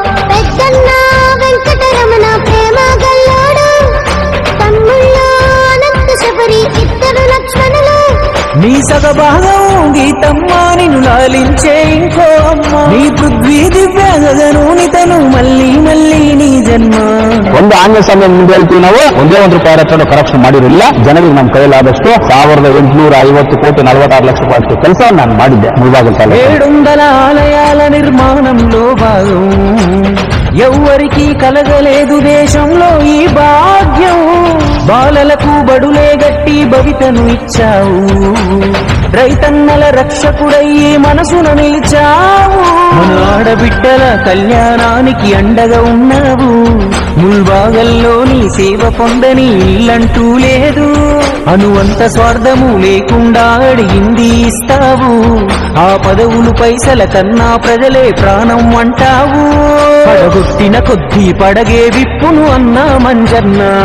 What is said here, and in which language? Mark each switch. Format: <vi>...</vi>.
<te>పెద్దన్న వెంకటరమణ ప్రేమ గల్లోడు, తమ్ముళ్ళు అనంత శబరి ఇద్దరు లక్ష్మణులు. నీ సగభాగం గీతమ్మ నిన్ను లాలించే ఇంకో అమ్మ నీ పృథ్వీ దివ్య గగనోనితను మళ్ళీ మళ్ళీ నీ ಜನ್ಮ</te> <kn>ಒಂದು ಆಂಗ್ಲ ಸಮಯ ಮುಂದೆ ಹೇಳ್ತೀವಿ ನಾವು ಒಂದೇ ₹1 ಕರಪ್ಷನ್ ಮಾಡಿರಲಿಲ್ಲ. ಜನರಿಗೆ ನಮ್ಮ ಕೈಲಾದಷ್ಟು 1850 ಕೋಟಿ 46 ಲಕ್ಷ ರೂಪಾಯಿ ಕೆಲಸವನ್ನು ನಾನು ಮಾಡಿದ್ದೆ ಮುಳಬಾಗಿಲು ತಾಲೂಕು.</kn> <te>700 ఆలయాల నిర్మాణంలో భాగం ఎవ్వరికీ కలగలేదు దేశంలో ఈ భాగ్యం బాలలకు బడులే గట్టి భవితను ఇచ్చావు రైతన్నల రక్షకుడయ్యి మనసున నిలిచావు మన ఆడబిడ్డల కళ్యాణానికి అండగా ఉన్నావు ముల్బాగల్లో నీ సేవ పొందని ఇల్లంటూ లేదు అనువంత స్వార్థము లేకుండా అడిగింది ఇస్తావు ఆ పదవులు పైసల కన్నా ప్రజలే ప్రాణం అంటావు పడగొట్టిన కొద్దీ పడగే విప్పును అన్నా మంజన్న</te>